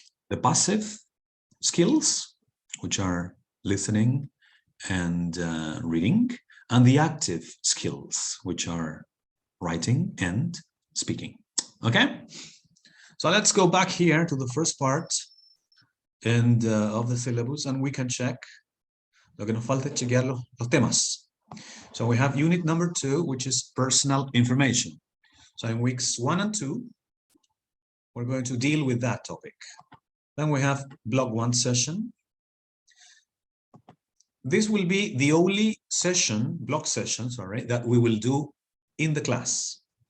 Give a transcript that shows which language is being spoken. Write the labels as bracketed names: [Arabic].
[English] The passive skills, which are listening and reading, and the active skills, which are writing and speaking. Okay, so let's go back here to the first part and of the syllabus, and we can check. [Spanish] Lo que nos falta es chequear los temas. [English] So we have unit number 2, which is personal information. So in weeks 1 and 2, we're going to deal with that topic. Then we have block 1 session. This will be the only session, block session, sorry, that we will do in the class.